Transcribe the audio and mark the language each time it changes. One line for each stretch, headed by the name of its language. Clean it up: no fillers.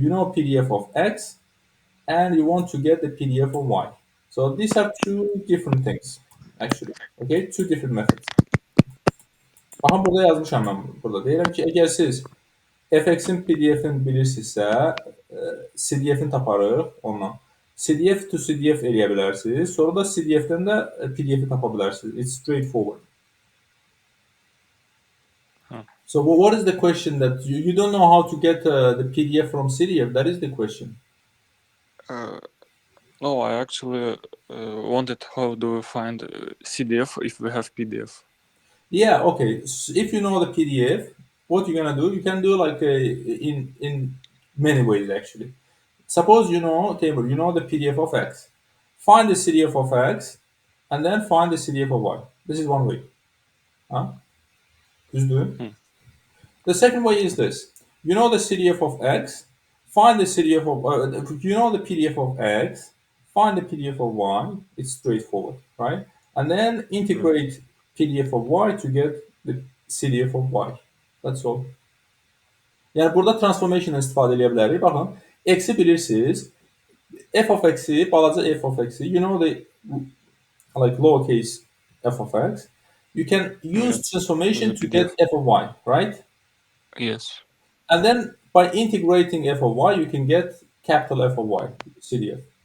English: You know PDF of x and you want to get the PDF of y. So these are two different things actually. Okay, two different methods.
Azerbaijani: Baxın burada yazmışam mən burada. Deyirəm ki, əgər siz FX-in PDF-ini bilirsinizsə, CDF-ini taparıq ondan. CDF to CDF eləyə bilərsiniz. Sonra da CDF-dən də PDF-i tapa bilərsiniz.
English: It's straightforward. So what is the question that you don't know how to get the PDF from CDF? That is the question. No, I actually wanted how do we find CDF if we have PDF? Yeah, okay. So if you know the PDF, what you're gonna do? You can do like in many ways actually. Suppose you know table, you know the PDF of X. Find the CDF of X, and then find the CDF of Y. This is one way. Huh? Just do it. The second way is this. You know the CDF of X, find the CDF of, you know the PDF of X, find the PDF of Y. It's straightforward, right? And then integrate PDF of Y to get the CDF of Y. That's all.
Azerbaijani: Yani burada transformation istifadə edə bilərik. Baxın, X-i bilirsiniz. F of X-i, balaca F of X-i,
English: you know the like lowercase f of X. You can use transformation to get f of Y, right? Yes. And then by integrating f of y, you can get capital F of y, CDF.